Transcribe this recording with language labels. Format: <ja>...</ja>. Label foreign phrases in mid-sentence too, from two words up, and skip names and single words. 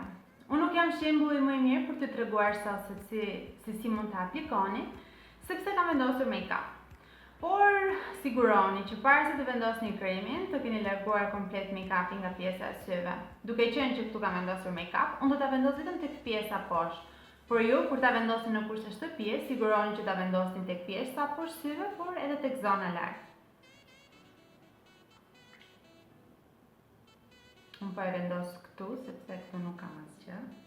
<sq>Unë nuk jam shembulli më i mirë për t'ju treguar sot se si mund të aplikoni, sepse kam vendosur make-up. Por siguroni që para se të vendosni kremin, të keni larguar komplet make-upin nga pjesa e syve. Duke qenë që këtu kam vendosur make-up, unë do ta vendos vetëm tek pjesa poshtë. Por ju, kur ta vendosni në kurse shtëpie, siguroni që ta vendosni tek pjesa poshtë syve, por edhe tek zona lart. Unë po e vendos këtu, sepse këtu nuk kam asgjë.</sq>